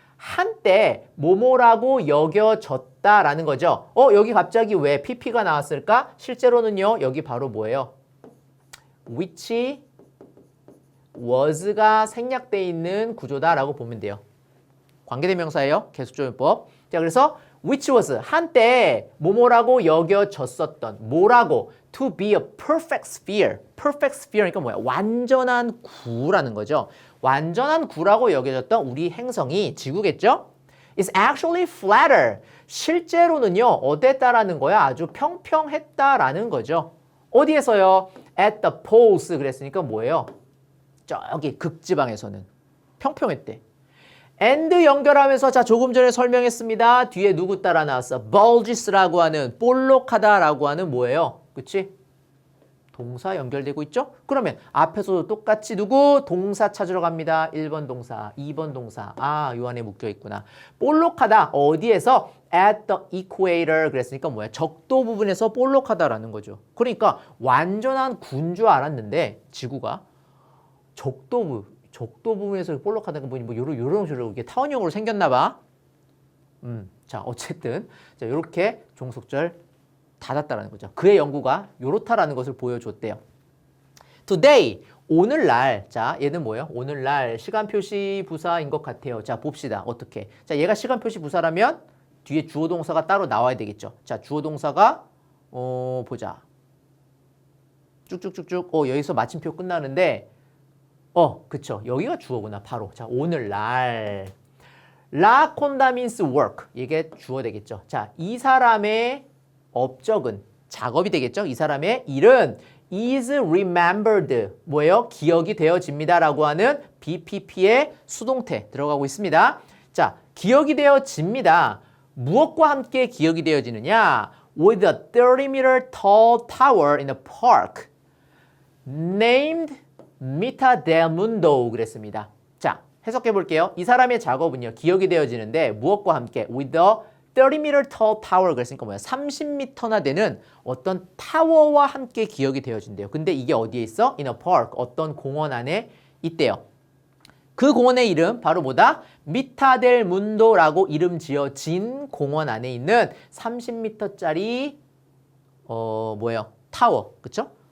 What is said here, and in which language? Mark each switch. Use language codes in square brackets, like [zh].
[ko] 한때 뭐뭐라고 여겨졌다라는 거죠. 여기 갑자기 왜 pp가 나왔을까? 실제로는요. 여기 바로 뭐예요? [en] which was [ko] 가 생략되어 있는 구조다라고 보면 돼요. 관계대명사예요. 계속조용법. 자, 그래서 [en] which was [ko] 한때 뭐뭐라고 여겨졌었던 뭐라고 [en] to be a perfect sphere. [ko] perfect sphere니까 뭐야? 완전한 구라는 거죠. 완전한 구라고 여겨졌던 우리 행성이 지구겠죠? [en] is actually flatter. [ko] 실제로는요. 어땠다라는 거야? 아주 평평했다라는 거죠. 어디에서요? [en] at the poles [ko] 그랬으니까 뭐예요? 저기 극지방에서는 평평했대. and 연결하면서 자 조금 전에 설명했습니다. 뒤에 누구 따라 나왔어? bulges라고 하는 볼록하다라고 하는 뭐예요? 그치? 동사 연결되고 있죠? 그러면 앞에서도 똑같이 누구? 동사 찾으러 갑니다. 1번 동사, 2번 동사. 요 안에 묶여 있구나. 볼록하다. 어디에서? [en] at the equator [ko] 그랬으니까 뭐야? 적도 부분에서 볼록하다라는 거죠. 그러니까 완전한 구인 줄 알았는데 지구가 적도 부분에서 볼록하다는 거 보니 뭐 요런 식으로 이게 타원형으로 생겼나 봐. 자, 어쨌든 자, 요렇게 종속절 닫았다라는 거죠. 그의 연구가 요렇다라는 것을 보여줬대요. Today, 오늘날. 자, 얘는 뭐예요? 오늘날 시간표시 부사인 것 같아요. 자, 봅시다. 어떻게? 자, 얘가 시간표시 부사라면 뒤에 주어 동사가 따로 나와야 되겠죠. 자, 주어 동사가 보자. 쭉쭉쭉쭉. 여기서 마침표 끝나는데 그쵸. 여기가 주어구나. 바로. 자, 오늘날. [en] La conda means work. [ko] 이게 주어 되겠죠. 자, 이 사람의 업적은 작업이 되겠죠. 이 사람의 일은 [en] is remembered. [ko] 뭐예요? 기억이 되어집니다. 라고 하는 BPP의 수동태 들어가고 있습니다. 자, 기억이 되어집니다. 무엇과 함께 기억이 되어지느냐? [en] With a 30-meter tall tower in a park named Mita del Mundo [ko] 그랬습니다. 자, 해석해 볼게요. 이 사람의 작업은요. 기억이 되어지는데 무엇과 함께? [en] With a 30-meter tall tower [ko] 그랬으니까 뭐야? 30m나 되는 어떤 타워와 함께 기억이 되어진대요. 근데 이게 어디에 있어? [en] In a park. [ko] 어떤 공원 안에 있대요. 그 공원의 이름 바로 뭐다? 미타델 문도라고 이름 지어진 공원 안에 있는 30m짜리 뭐예요? 타워. 그쵸?